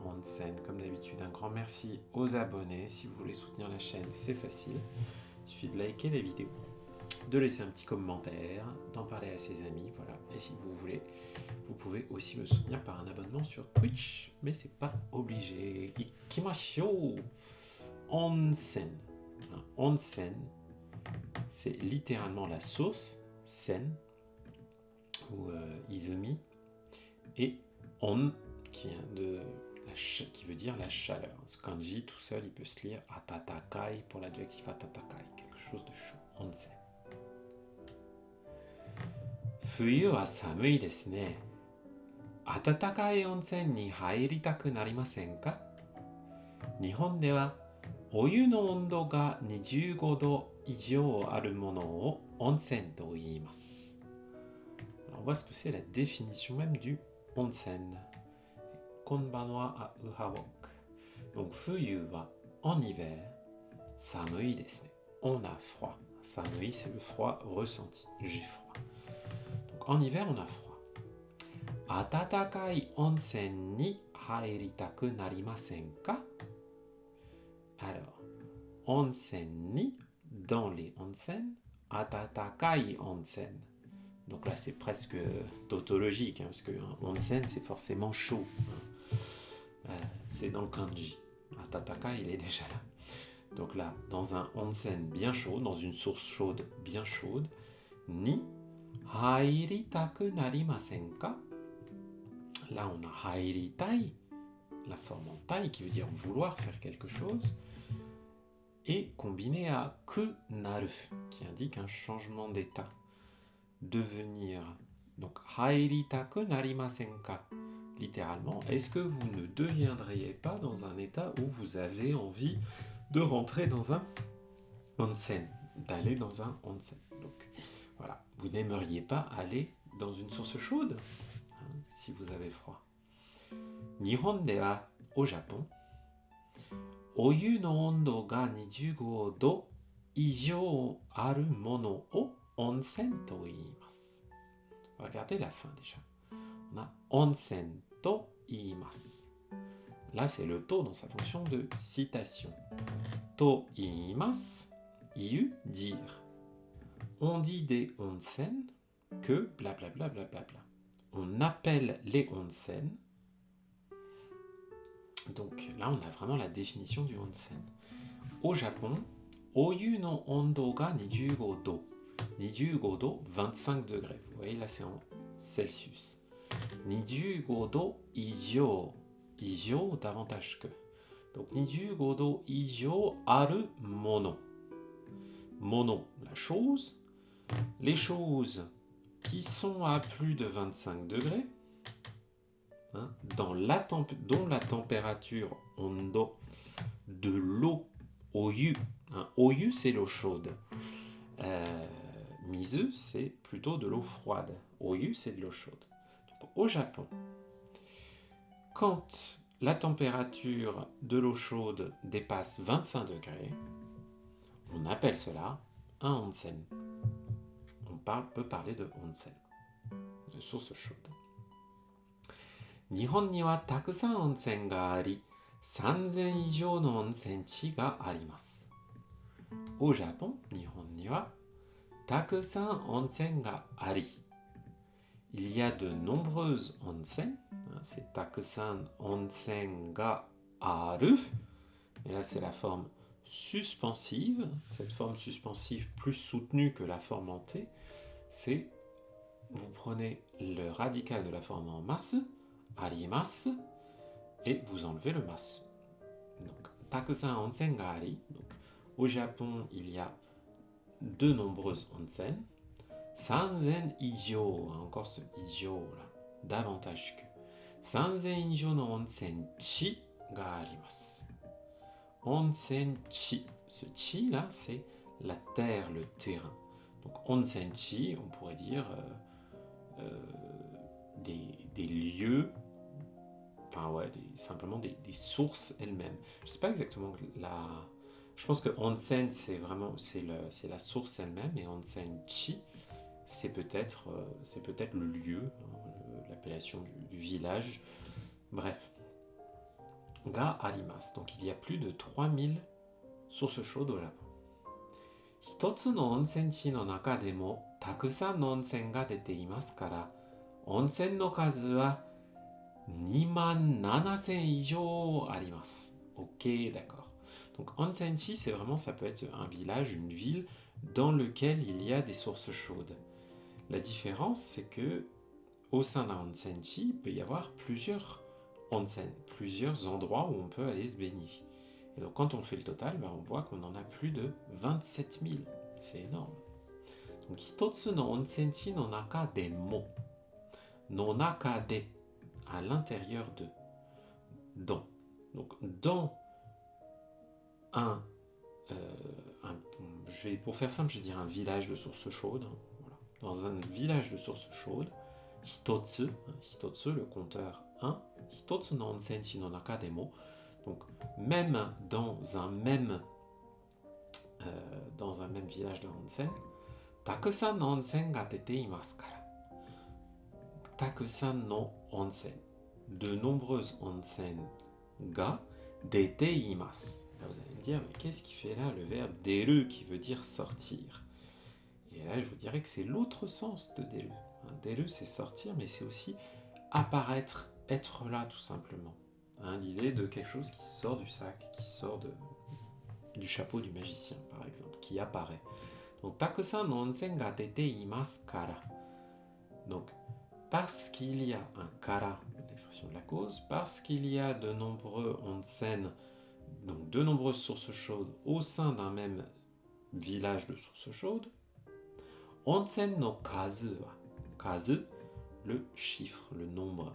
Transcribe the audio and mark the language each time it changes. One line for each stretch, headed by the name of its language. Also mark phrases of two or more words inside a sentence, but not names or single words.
French: Comme d'habitude, un grand merci aux abonnés. Si vous voulez soutenir la chaîne, c'est facile. Il suffit de liker la vidéo, de laisser un petit commentaire, d'en parler à ses amis, voilà. Et si vous voulez, vous pouvez aussi me soutenir par un abonnement sur Twitch, mais c'est pas obligé.
Japanese: 行きましょう。温泉. Onsen,
French: c'est littéralement la source, sen, ou izumi, et on, qui veut dire la chaleur. Ce kanji tout seul, il peut se lire atatakai pour l'adjectif atatakai, quelque chose de chaud.
Japanese: Onsen. 冬は寒いですね. 温かい温泉に入りたくなりませんか? 日本ではお湯の温度が25度以上あるものを温泉と言います。
French: Alors, on voit ce que c'est la définition même du onsen.
Japanese: Konbanwa a uhawok.
French: Donc,
Japanese: 冬は
French: en hiver,
Japanese: 寒いですね.
French: On a froid. Samui, c'est le froid ressenti. J'ai froid. Donc, en hiver, on a froid.
Japanese: 温かい温泉に入りたくなりませんか?
French: Alors,
Japanese: 温泉に,
French: dans les onsen,
Japanese: 温かい温泉.
French: Donc là, c'est presque tautologique, parce que onsen, c'est forcément chaud. C'est dans le kanji. Atatakai, il est déjà là. Donc là, dans un onsen bien chaud, dans une source chaude bien chaude,
Japanese: に入りたくなりませんか?
French: Là, on a hairitai, la forme en tai, qui veut dire vouloir faire quelque chose, et combiné à
Japanese: くなる,
French: qui indique un changement d'état. Devenir. Donc,
Japanese: 入りたくなりませんか.
French: Littéralement, est-ce que vous ne deviendriez pas dans un état où vous avez envie de rentrer dans un onsen, d'aller dans un onsen. Donc, voilà, vous n'aimeriez pas aller dans une source chaude, si vous avez froid.
Japanese: 日本では,
French: au Japon,
Japanese: お湯の温度が25度以上あるものを温泉と言います。
French: Regardez la fin déjà. On a
Japanese: 温泉と言います.
French: Là, c'est le to dans sa fonction de citation.
Japanese: と言います、言う,
French: dire. On dit des onsen que blablabla. On appelle les onsen. Donc là, on a vraiment la définition du onsen. Au Japon,
Japanese: お湯の温度が25度.
French: 25 do, 25 degrés. Vous voyez, là, c'est en Celsius.
Japanese: 25度以上。以上,
French: davantage que.
Japanese: Donc, 25度以上あるもの. Mono,
French: la chose. Les choses qui sont à plus de 25 degrés, dont la température ondo de l'eau oyu.
Japanese: Oyu,
French: c'est l'eau chaude. Mizu, c'est plutôt de l'eau froide. Oyu, c'est de l'eau chaude. Donc, au Japon, quand la température de l'eau chaude dépasse 25 degrés, on appelle cela un onsen. On peut parler de onsen, de source chaude.
Japanese: 日本には沢山温泉があり、3000以上の温泉地があります.
French: Au Japon,
Japanese: 日本には沢山温泉があり.
French: Il y a de nombreuses onsen, c'est
Japanese: 沢山温泉がある.
French: Et là, c'est la forme suspensive. Cette forme suspensive plus soutenue que la forme en T, c'est vous prenez le radical de la forme en masu, arimasu, et vous enlevez le masu. Donc,
Japanese: 沢山温泉があり.
French: Donc, au Japon, il y a de nombreuses onsen.
Japanese: 3000以上,
French: encore ce ijou là, davantage que.
Japanese: 3000以上の温泉地があります. Onsen-chi.
French: Ce chi là, c'est la terre, le terrain. Donc, onsen-chi, on pourrait dire des lieux, enfin ouais, simplement des sources elles-mêmes. Je ne sais pas exactement Je pense que onsen, c'est vraiment c'est la source elle-même, et onsen-chi, c'est peut-être le lieu, hein, l'appellation du village. Bref,
Japanese: があります.
French: Donc il y a plus de 3000 sources chaudes au Japon.
Japanese: 一つの温泉地の中でもたくさんの温泉が出ていますから、温泉の数は27000以上あります。
French: Ok, d'accord. Donc onsenchi, c'est vraiment, ça peut être un village, une ville dans lequel il y a des sources chaudes. La différence, c'est que au sein d'un onsenchi, il peut y avoir plusieurs onsen, plusieurs endroits où on peut aller se baigner. Et donc quand on fait le total, on voit qu'on en a plus de 27 000. C'est énorme. Donc,
Japanese: 一つの温泉地の中でも. の中で,
French: à l'intérieur de. Dans. Donc, dans pour faire simple, je vais dire un village de sources chaudes. Voilà. Dans un village de sources chaudes,
Japanese: 一つ、一つ,
French: le compteur 1,
Japanese: 一つの温泉地の中でも.
French: Donc, même dans un même village de onsen,
Japanese: 沢山の温泉が出ていますから. 沢山の温泉.
French: De nombreuses onsen
Japanese: が出ています.
French: Là, vous allez me dire, mais qu'est-ce qui fait là le verbe deru qui veut dire sortir? Et là, je vous dirais que c'est l'autre sens de deru. Deru, c'est sortir, mais c'est aussi apparaître, être là tout simplement. L'idée de quelque chose qui sort du sac, qui sort du chapeau du magicien, par exemple, qui apparaît. Donc,
Japanese: 沢山の温泉が出ていますから.
French: Donc, parce qu'il y a un kara, l'expression de la cause, parce qu'il y a de nombreux onsen, donc de nombreuses sources chaudes au sein d'un même village de sources chaudes,
Japanese: 温泉の数は,
French: kazu, le chiffre, le nombre.